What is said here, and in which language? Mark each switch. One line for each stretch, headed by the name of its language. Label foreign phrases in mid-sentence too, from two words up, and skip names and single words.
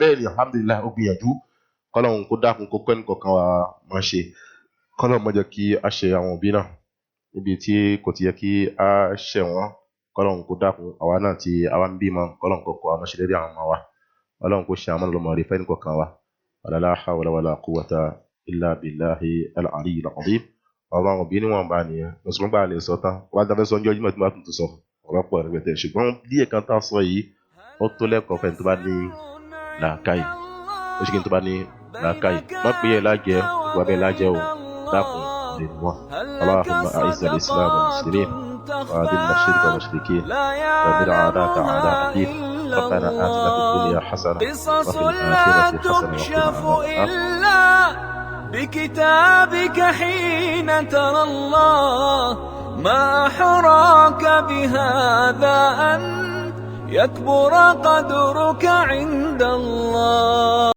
Yoruba: ẹ̀ ní alhamdulilayi ó gbìyànjú kọ́lọ́hùn kó dákun kó kọ́ ẹnìkọ̀ọ̀kan wa máa ṣe kọ́lọ́hùn má jẹ́ kí a ṣe àwọn òbí náà níbi tí kò ti yẹ kí a ṣẹ̀ wọ́n kọ́lọ́hùn kó dákun àwa náà tí àwa ń bímọ kọ́lọ́hùn kó kọ́ àwọn ṣe lérí àwọn ọmọ wa kọ́lọ́hùn kó ṣe àwọn ọmọ rẹ̀ fẹ́ ẹnìkọ̀ọ̀kan wa
Arabic: ولا حول ولا قوة إلا بالله العلي العظيم
Yoruba: àwọn òbí níwọ̀n bá nìyẹn mùsùlùmí bá lè sọ tán wá dábẹ́ sọ ọjọ́ Jímọ̀ tí wọ́n tún sọ ọ̀rọ̀pọ̀ ẹ̀rẹ́gbẹ̀tẹ̀ ṣùgbọ́n díẹ̀ kan tá a sọ yìí ó tó lẹ́kọ̀ọ́ fẹ́ tó bá ní làákàyè ó ṣe kí n tó bá ní làákàyè má pé ẹ̀ lájẹ́ wà bẹ́ẹ̀ lájẹ́ o dákun lè mú wọn
Arabic: اللهم أعز الإسلام والمسلمين وأذل الشرك والمشركين وبأعدائك أعداء الدين ربنا آتنا في الدنيا حسنة وفي الآخرة حسنة وقنا عذاب النار بكتابك حين ترى الله ما أحراك بهذا أن يكبر قدرك عند الله